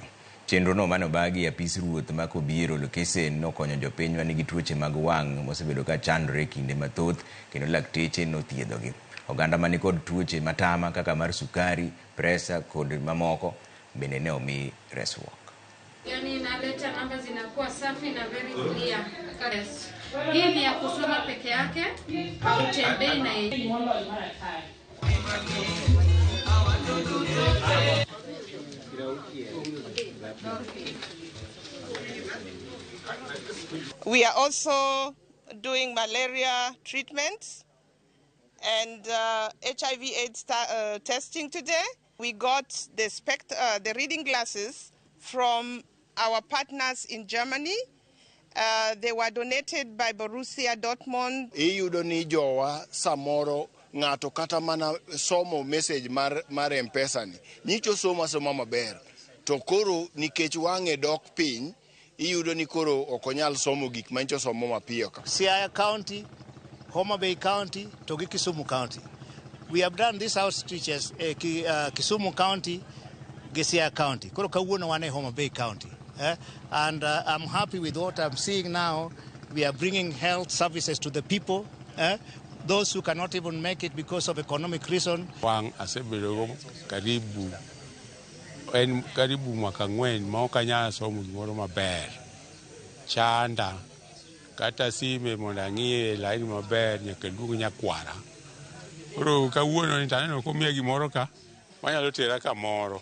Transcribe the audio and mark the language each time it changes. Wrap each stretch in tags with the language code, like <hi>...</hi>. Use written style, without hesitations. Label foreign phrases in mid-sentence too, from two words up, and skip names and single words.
<luo>Chenro no mano bagi apis ruoth ma Kobiero Lokesen nokonyo jopiny ma nigi tuoche mag wang' mosebedo ka chandore kinde mathoth kendo lakteche nothiedhogi. Oganda mani kod tuoche matama kaka mar sukari, presa kod mamoko bende ne omi resruok.</luo> <sw>Yani inaleta namba zinakuwa safi na</sw> <en>very clear.</en> <sw>Hii ni ya kusoma peke yake au tembei na yeye.</sw> <en>We are also doing malaria treatments and HIV/AIDS testing today. We got the reading glasses from our partners in Germany. They were donated by Borussia Dortmund.</en> <luo>Iyudo ni jowa samoro ng'ato kata mana somo message mar M-Pesa ni. Nyicho soma maber. To koro nikech wang'e dok piny, iyudo ni koro okonyal somo gik mancho somo mapiyo ka. Siaya County, Homa Bay County, to Kisumu County.</luo> <en>We have done these outreaches Kisumu County, Siaya County.</en> <luo>Koro kawuono wan e Homa Bay County.</luo> <en>And I'm happy with what I'm seeing now. We are bringing health services to the people. Those who cannot even make it because of economic reason.</en> <luo>Wang asebedo karibu mwaka ng'wen ma ok anyal somo gimoro maber. Chanda kata sime mondo ang'iye laini maber nyaka luong nyakwara. Koro kawuono ni taneno komiya gimoro ka manyalo tera kamoro.</luo>